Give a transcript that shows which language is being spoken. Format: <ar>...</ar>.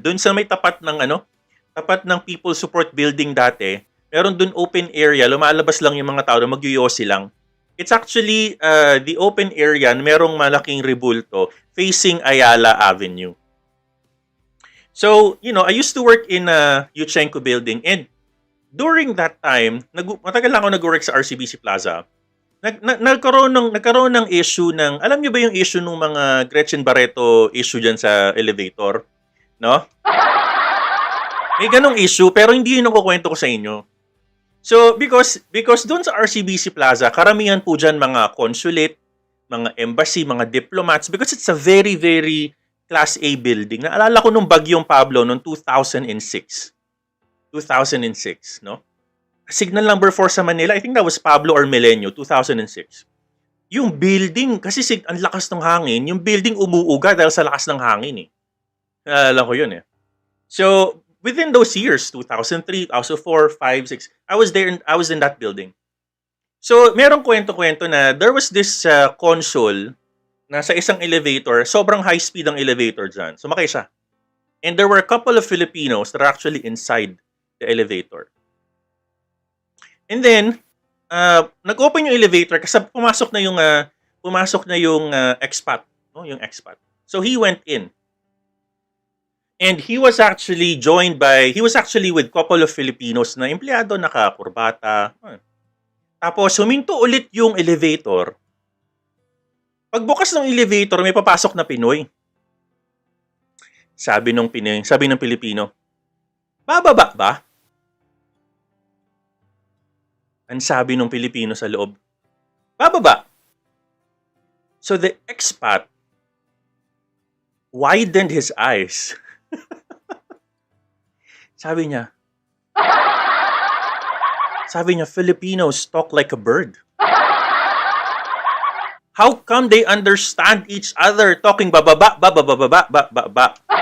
<tl>Doon sa may tapat ng tapat ng People Support Building dati, meron doon open area, lumalabas lang yung mga tao, magyoyosi lang.</tl> <en>It's actually the open area,</en> <tl>merong malaking rebulto</tl> <en>facing Ayala Avenue. So, I used to work in Yuchenko building and during that time,</en> <tl>matagal lang ako nag-work sa RCBC Plaza. Nagkaroon ng issue ng, alam niyo ba yung issue ng mga Gretchen Barreto issue dyan sa elevator? No? May ganong issue, pero hindi yun ang kukwento ko sa inyo.</tl> <en>So, because doon sa RCBC Plaza,</en> <tl>karamihan po dyan</tl> <en>mga consulate, mga embassy, mga diplomats, because it's a very, very Class A building.</en> <tl>Naalala ko nung Bagyong Pablo noong 2006. 2006, no?</tl> <en>signal number 4 sa Manila, I think that was Pablo or Milenio, 2006.</en> <tl>Yung building, kasi ang lakas ng hangin, yung building umuuga dahil sa lakas ng hangin eh. Naalala ko yun eh.</tl> <en>So, within those years, 2003, 2004, 5, 6, I was in that building.</en> <tl>So, merong kwento-kwento na</tl> <en>there was this console</en> <tl>na sa isang elevator, sobrang high speed ang elevator dyan. Sumakay siya.</tl> <en>And there were a couple of Filipinos that are actually inside the elevator.</en> <tl>And then, nag-open yung elevator kasi pumasok na yung expat, no? Yung expat.</tl> <en>So he went in. And he was actually with couple of Filipinos</en> <tl>na empleyado, nakakurbata. Tapos huminto ulit yung elevator. Pagbukas ng elevator, may papasok na Pinoy. Sabi ng Pilipino, bababa ba? Ang sabi ng Pilipino sa loob, bababa.</tl> <en>So the expat widened his eyes.</en> <tl>Sabi niya,</tl> <en>Filipinos talk like a bird. How come they understand each other talking bababa, bababa?</en>